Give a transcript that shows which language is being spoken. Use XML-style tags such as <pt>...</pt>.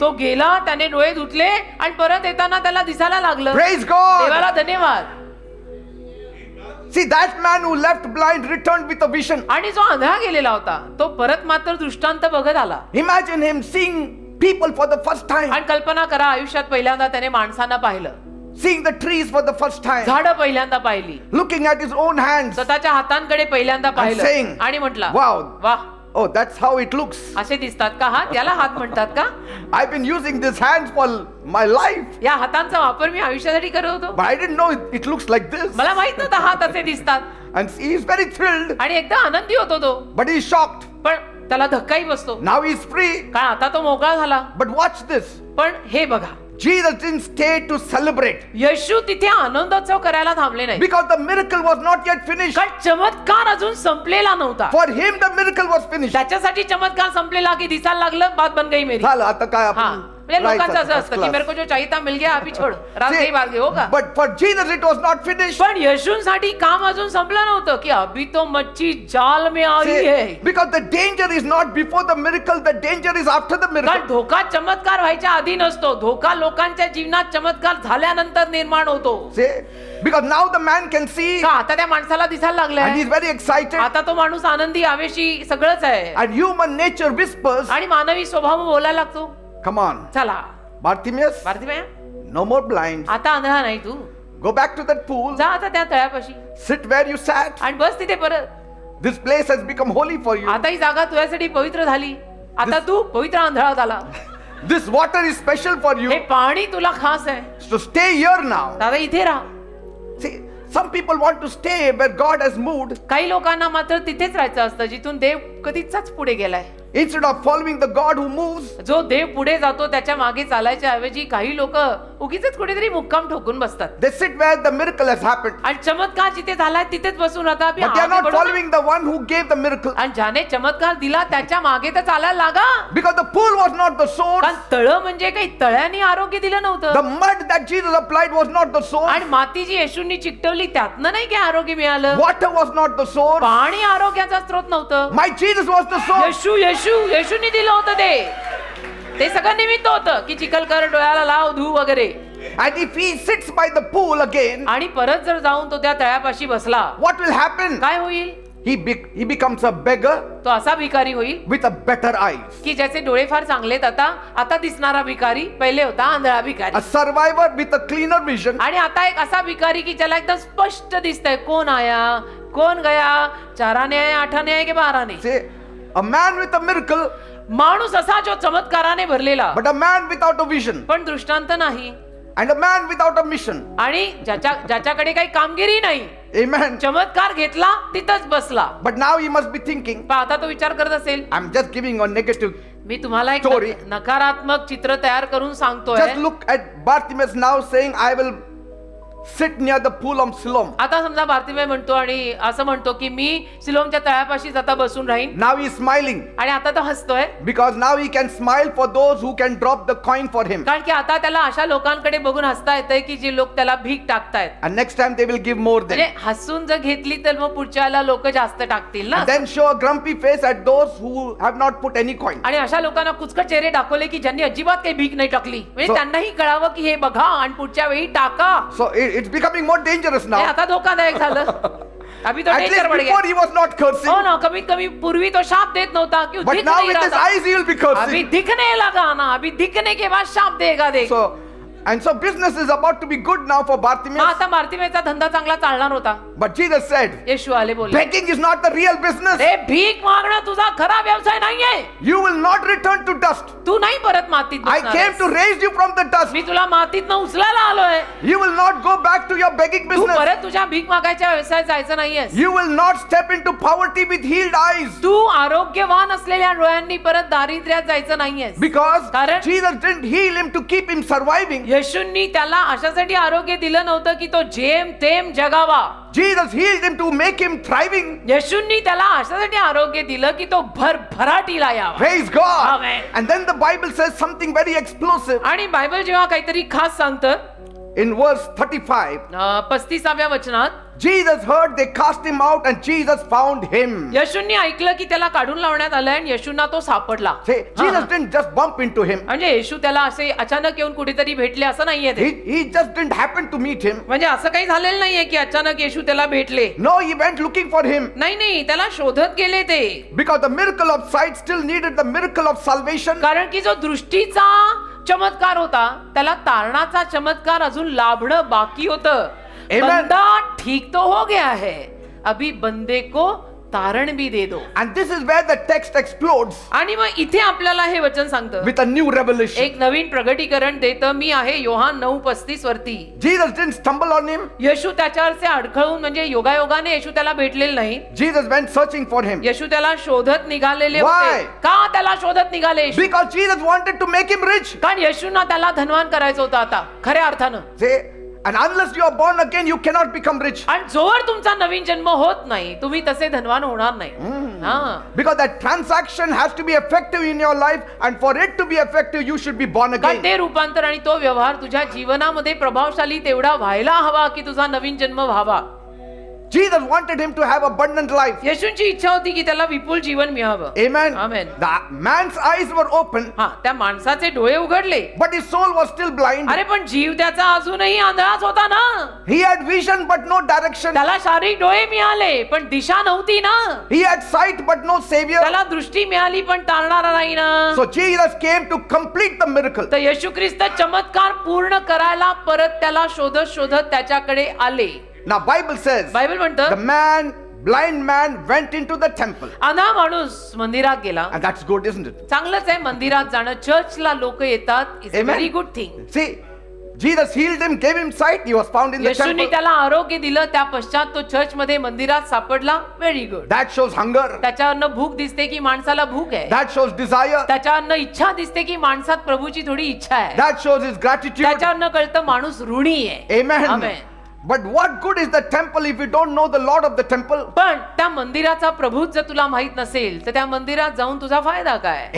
<mr>तो गेला, त्याने डोळे धुतले आणि परत येताना त्याला दिसायला लागलं.</mr> <en>Praise God.</en> <mr>देवाला धन्यवाद.</mr> <en>See, that man who left blind returned with a vision.</en> <mr>आणि जो आंधळा गेलेला होता तो परत मात्र दृष्टांत बघत आला.</mr> <en>Imagine him seeing people for the first time.</en> <mr>आणि कल्पना करा, आयुष्यात पहिल्यांदा त्याने माणसांना पाहिलं,</mr> <en>Seeing the trees for the first time.</en> <mr>झाडं पहिल्यांदा पाहिली,</mr> <en>Looking at his own hands.</en> <mr>स्वतःच्या हातांकडे पहिल्यांदा</mr> <en>saying,</en> <mr>पाहिलं आणि म्हटला</mr> <en>Wow.</en> <mr>वाह,</mr> <en>Oh, that's how it looks.</en> <mr>असे दिसतात का हात, याला हात म्हणतात का.</mr> <en>I've been using these hands for my life.</en> <mr>या हातांचा वापर मी आयुष्यासाठी करत होतो,</mr> <en>But I didn't know it looks like this.</en> <mr>मला माहित नव्हतं हात असे दिसतात.</mr> <en>And he's very thrilled.</en> <mr>आणि एकदम आनंदी होतो तो,</mr> <en>But he's shocked.</en> <mr>पण त्याला धक्काही बसतो,</mr> <en>Now he's free.</en> <mr>कारण आता तो मोकळा झाला.</mr> <en>But watch this.</en> <mr>पण हे बघा,</mr> <en>Jesus didn't stay to celebrate.</en> <mr>येशू तिथे आनंदोत्सव करायला थांबले नाही,</mr> <en>Because the miracle was not yet finished.</en> <mr>कारण चमत्कार अजून संपलेला नव्हता.</mr> <en>For him the miracle was finished.</en> <mr>त्याच्यासाठी चमत्कार संपलेला की दिसायला लागलं,</mr> <hi>बात बन गई मेरी.</hi> <mr>झालं आता काय हा, आपण म्हणजे</mr> <en>Right,</en> <mr>लोकांचं</mr> <en>sir,</en> <mr>असं</mr> <en>first</en> <mr>असतं की</mr> <en>class.</en> <hi>मेरे को जो चाहिए था मिल गया अभी छोड़ रात</hi> <en>See,</en> <hi>गई बात गई हो का</hi> <en>but for Jesus it was not finished.</en> <mr>पण येशूंसाठी काम अजून संपलं नव्हतं की</mr> <hi>अभी तो मच्छी जाल में आई</hi> <en>See,</en> <hi>है.</hi> <en>because the danger is not before the miracle, the danger is after the</en> <mr>कारण</mr> <en>miracle.</en> <mr>धोका चमत्कार व्हायच्या आधी नसतो, धोका लोकांच्या जीवनात चमत्कार झाल्यानंतर निर्माण होतो.</mr> <en>See, because now the man can see</en> <mr>का आता त्या माणसाला दिसायला</mr> <en>and</en> <mr>लागलंय,</mr> <en>he's very excited,</en> <mr>आता तो माणूस आनंदी आवेशी सगळंच आहे</mr> <en>and human nature whispers,</en> <mr>आणि मानवी स्वभाव बोलायला लागतो.</mr> <en>come on,</en> <mr>चला</mr> <en>Bartimaeus,</en> <mr>Bharti</mr> <en>no more blind.</en> <mr>आता आंधळा नाही तू,</mr> <en>Go back to that pool,</en> <mr>जा आता त्या तळ्यापाशी</mr> <en>sit where you sat.</en> <mr>आणि बस तिथे परत.</mr> <en>This place has become holy for you.</en> <mr>आता ही जागा तुझ्यासाठी पवित्र झाली, आता तू पवित्र आंधळा झाला.</mr> <en>This water is special for</en> <mr>हे</mr> <en>you.</en> <mr>पाणी तुला खास आहे,</mr> <en>So stay here now.</en> <mr>दादा इथे राहा.</mr> <en>See, some people want to stay where God has moved</en> <mr>काही लोकांना मात्र तिथेच राहायचं असतं जिथून देव कधीचाच पुढे गेलाय.</mr> <en>instead of following the God who moves.</en> <mr>जो देव पुढे जातो त्याच्या मागे चालायच्या ऐवजी काही लोक उगीच कुठेतरी मुक्काम ठोकून बसतात</mr> <en>They sit where the miracle has happened.</en> <mr>आणि चमत्कार जिथे झालाय तिथेच बसून राहतात.</mr> <en>But they are not following the one who gave the miracle.</en> <mr>आणि ज्याने चमत्कार दिला त्याच्या मागे तर चालायला लागा.</mr> <en>Because the pool was not the source.</en> <mr>कारण तळ म्हणजे काही तळ्याने आरोग्य दिलं</mr> <en>The</en> <mr>नव्हतं</mr> <en>mud that Jesus applied was not the source.</en> <mr>आणि माती जी येशूंनी चिकटवली त्यातनं नाही काही आरोग्य मिळालं.</mr> <en>Water was not the source.</en> <mr>पाणी आरोग्याचा स्रोत नव्हतं.</mr> <en>My Jesus was the source.</en> <mr>येशूंनी दिलं होतं ते सगळं निमित्त होतं की चिखल कर, डोळ्याला लाव, धू वगैरे.</mr> <en>And if he sits by the pool again,</en> <mr>आणि परत जर जाऊन तो त्या तळ्यापाशी बसला,</mr> <en>what will happen?</en> <mr>काय होईल?</mr> <en>He becomes a beggar</en> <mr>तो असा भिकारी होईल</mr> <en>with a better eyes.</en> <mr>की ज्याचे डोळे फार चांगलेत. आता दिसणारा भिकारी, पहिले होता आंधळा भिकारी.</mr> <en>A survivor with a cleaner vision.</en> <mr>आणि आता एक असा भिकारी की ज्याला एकदम स्पष्ट दिसतंय कोण आया, कोण गया, चाराने आहे, आठाने आहे की बाराने.</mr> <en>Say, a man with a miracle,</en> <mr>माणूस असा जो चमत्काराने भरलेला</mr> <en>but a man without a vision.</en> <mr>पण दृष्टांत नाही</mr> <en>And a man without a mission.</en> <mr>आणि ज्याच्याकडे काही कामगिरी नाही.</mr> <en>Amen.</en> <mr>चमत्कार घेतला तिथंच बसला.</mr> <en>But now he must be thinking,</en> <mr>पण आता तो विचार करत असेल,</mr> <en>I'm just giving a negative.</en> <mr>मी तुम्हाला एक</mr> <en>Story.</en> <mr>नकारात्मक चित्र तयार करून सांगतोय.</mr> <en>Just look at Bartimaeus now saying, I will sit near the pool of Siloam.</en> <mr>आता समजा भारतीय म्हणतो आणि असं म्हणतो की मी सिलोमच्या तळ्यापाशीच आता बसून राहीन.</mr> <en>Now he is smiling</en> <mr>आणि आता तो हसतोय</mr> <en>because now he can smile for those who can drop the coin for him.</en> <mr>कारण की आता त्याला अशा लोकांकडे बघून हसता येतंय की जे लोक त्याला भीक टाकतायत.</mr> <en>And next time they will give more than.</en> <mr>म्हणजे हसून जर घेतली तर मग पुढच्याला लोक जास्त टाकतील ना.</mr> <en>Then show a grumpy face at those who have not put any coin.</en> <mr>आणि अशा लोकांना कुचकट चेहरे दाखवले की ज्यांनी अजिबात काही भीक नाही टाकली, म्हणजे</mr> <en>So-</en> <mr>त्यांनाही कळावं की हे बघा आणि पुढच्या वेळी टाका.</mr> <en>So it's becoming more dangerous</en> <mr>हे</mr> <en>now.</en> <mr>आता धोकादायक झालं.</mr> <hi>अभी तो</hi> <en>At danger least</en> <hi>बढ़ गया.</hi> <en>before he was not cursing.</en> <mr>हो ना, कमीत कमी पूर्वी तो शाप देत नव्हता कि</mr> <en>But</en> <hi>दिख</hi> <en>now</en> <hi>नहीं</hi> <en>with</en> <hi>रहा</hi> <en>his</en> <hi>था.</hi> <en>eyes he will be</en> <hi>अभी</hi> <en>cursing.</en> <hi>दिखने लगा ना, अभी दिखने के बाद शाप देगा देख.</hi> <en>So business is about to be good now for</en> <mr>मग</mr> <en>Bartimaeus.</en> <mr>आता भारतीचा धंदा चांगला चालणार होता.</mr> <en>But Jesus said,</en> <mr>येशू आले बोले,</mr> <en>begging is not the real business.</en> <mr>रे भीक मागणं तुझा खरा व्यवसाय नाहीये.</mr> <en>You will not return to dust.</en> <mr>तू नाही परत मातीत</mr> <en>I</en> <mr>बसणार</mr> <en>came</en> <mr>आहेस.</mr> <en>to raise you from the dust.</en> <mr>मी तुला मातीत उचलायला आलोय.</mr> <en>You will not go back to your begging</en> <mr>Tu</mr> <en>business.</en> <mr>परत तुझ्या भीक मागायच्या व्यवसायात जायचं नाहीयेस.</mr> <en>You will not step into poverty with healed eyes.</en> <mr>तू आरोग्यवान असलेल्या डोळ्यांनी परत दारिद्र्यात जायचं नाहीयेस.</mr> <en>Because</en> <mr>कारण-</mr> <en>Jesus didn't heal him to keep him surviving.</en> <mr>येशूंनी त्याला अशासाठी आरोग्य दिलं नव्हतं की तो जेम तेम जगावा.</mr> <en>Jesus healed him to make him thriving.</en> <mr>येशूंनी त्याला अशासाठी आरोग्य दिलं की तो भरभराटीला यावा.</mr> <en>Praise God. Amen. And then the Bible says something very explosive</en> <mr>आणि बायबल जेव्हा काहीतरी खास सांगतं</mr> <en>in verse 35.</en> <mr>35व्या वचनात,</mr> <en>Jesus heard they cast him out and Jesus found him.</en> <mr>येशूंनी ऐकलं की त्याला काढून लावण्यात आलं आणि येशूंना तो सापडला.</mr> <en>Say, Jesus didn't just bump into him.</en> <mr>म्हणजे येशू त्याला असे अचानक येऊन कुठेतरी भेटले असं नाहीये ते.</mr> <en>He just didn't happen to meet him.</en> <mr>म्हणजे असं काही झालेलं नाहीये की अचानक येशू त्याला भेटले.</mr> <en>No, he went looking for him.</en> <mr>नाही, त्याला शोधत गेले ते.</mr> <en>Because the miracle of sight still needed the miracle of salvation.</en> <mr>कारण की जो दृष्टीचा चमत्कार होता त्याला तारणाचा चमत्कार अजून लाभणं बाकी होतं.</mr> <en>Amen.</en> <hi>बंदा ठीक तो हो गया है, अभी बंदे को तारण भी दे दो.</hi> <en>And this is where the text explodes</en> <mr>आणि मग इथे आपल्याला हे वचन सांगतं,</mr> <en>with a new revelation.</en> <mr>एक नवीन प्रगटीकरण देतं. मी आहे योहान 9:35 वरती.</mr> <en>Jesus didn't stumble on him.</en> <mr>येशू त्याच्यावरचे अडखळून म्हणजे योगायोगाने येशू त्याला भेटलेलं नाही.</mr> <en>Jesus went searching for him.</en> <mr>येशू त्याला शोधत निघालेले</mr> <en>Why?</en> <mr>होते. का त्याला शोधत निघाले?</mr> <en>Because Jesus wanted to make him rich.</en> <mr>कारण येशूंना त्याला धनवान करायचं होतं आता खऱ्या अर्थानं.</mr> <en>Say, and unless you are born again, you cannot become rich.</en> <mr>आणि जोवर तुमचा नवीन जन्म होत नाही तुम्ही तसे धनवान होणार नाही. हा.</mr> <en>Because that transaction has to be effective in your life, and for it to be effective, you should be born</en> <mr>कारण</mr> <en>again.</en> <mr>ते रूपांतर आणि तो व्यवहार तुझ्या जीवनामध्ये प्रभावशाली तेवढा व्हायला हवा की तुझा नवीन जन्म व्हावा.</mr> <en>Jesus wanted him to have abundant life.</en> <mr>येशूंची इच्छा होती की त्याला विपुल जीवन मिळावं.</mr> <en>Amen. Amen. The man's eyes were open,</en> <mr>हा, त्या माणसाचे डोळे उघडले,</mr> <en>but his soul was still blind.</en> <mr>अरे पण जीव त्याचा अजूनही आंधळाच होता ना.</mr> <en>He had vision, but no direction.</en> <mr>त्याला शारीरिक डोळे मिळाले पण दिशा नव्हती ना.</mr> <en>He had sight, but no savior.</en> <mr>त्याला दृष्टी मिळाली पण तारणारा नाही ना.</mr> <en>So Jesus came to complete the miracle.</en> <mr>तर येशू ख्रिस्त चमत्कार पूर्ण करायला परत त्याला शोधत शोधत त्याच्याकडे आले.</mr> <en>Now Bible says,</en> <mr>बायबल म्हणतं</mr> <en>blind man went into the temple.</en> <mr>आंधळा माणूस मंदिरात गेला.</mr> <en>And that's good, isn't it?</en> <mr>चांगलंच आहे मंदिरात जाणं. चर्चला लोक येतात.</mr> <en>It's Amen. Very good thing. See, Jesus healed him, gave him sight. He was found in the</en> <mr>येशूंनी</mr> <en>temple.</en> <mr>त्याला आरोग्य दिलं. त्या पश्चात तो चर्च मध्ये मंदिरात सापडला.</mr> <en>Very good. That shows hunger.</en> <mr>त्याच्यावरनं भूक दिसते की माणसाला भूक आहे.</mr> <en>That shows desire.</en> <mr>त्याच्यावरनं इच्छा दिसते की माणसात प्रभूची थोडी इच्छा आहे.</mr> <en>That shows his gratitude.</en> <mr>त्याच्यावरनं कळतं माणूस ऋणी आहे.</mr> <en>Amen. Amen. But what good is the temple if you don't know the Lord of the temple?</en> <mr>पण त्या मंदिराचा प्रभूच जर तुला माहित नसेल तर त्या मंदिरात जाऊन तुझा फायदा काय?</mr>